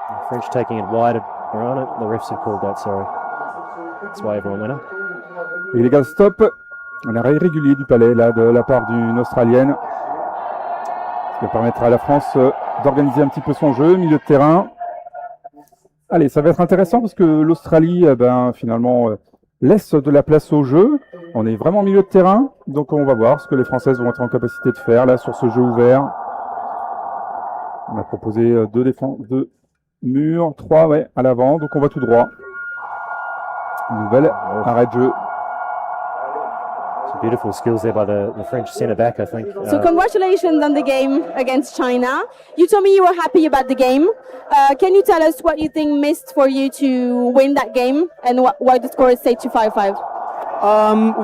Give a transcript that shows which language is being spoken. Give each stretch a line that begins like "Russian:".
English: French taking it wide around it. The refs have called that, sorry. That's why everyone went up. Illegal stop,
French: un arrêt irrégulier du palais là de la part d'une Australienne. Ce qui va permettre à la France d'organiser un petit peu son jeu, milieu de terrain. Allez, ça va être intéressant parce que l'Australie, finalement, laisse de la place au jeu. On est vraiment au milieu de terrain, donc on va voir ce que les Françaises vont être en capacité de faire là sur ce jeu ouvert. On a proposé deux murs, 3 à l'avant, donc on va tout droit. Nouvelle arrêt de jeu.
English: Some beautiful skills there by the French centre back, I think. So congratulations on the game against China. You told me you were happy about the game. Can you tell us what you think missed for you to win that game and why the score is set to 5-5?